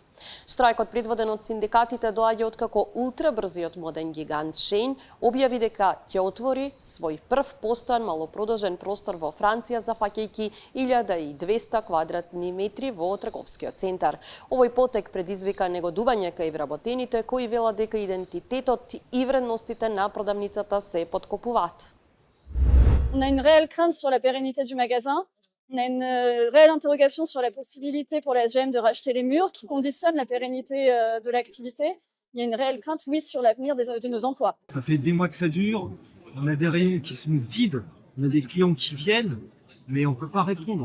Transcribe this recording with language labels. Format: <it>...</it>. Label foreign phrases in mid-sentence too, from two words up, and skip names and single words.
<mk>Штрајкот предводен од синдикатите доаѓа откако ултрабрзиот моден гигант Shein објави дека ќе отвори свој прв постојан малопродолжен простор во Франција зафаќајќи 1200 квадратни метри во трговскиот центар. Овој потек предизвика негодување кај вработените кои велат дека идентитетот и вредностите на продавницата се подкопуваат.</mk> <fr>On a une réelle crainte sur la pérennité du magasin. On a une réelle interrogation sur la possibilité pour la SGM de racheter les murs qui conditionnent la pérennité de l'activité. Il y a une réelle crainte, oui, sur l'avenir de nos emplois. Ça fait des mois que ça dure, on a des rayons qui sont vides, on a des clients qui viennent, mais on ne peut pas répondre.</fr>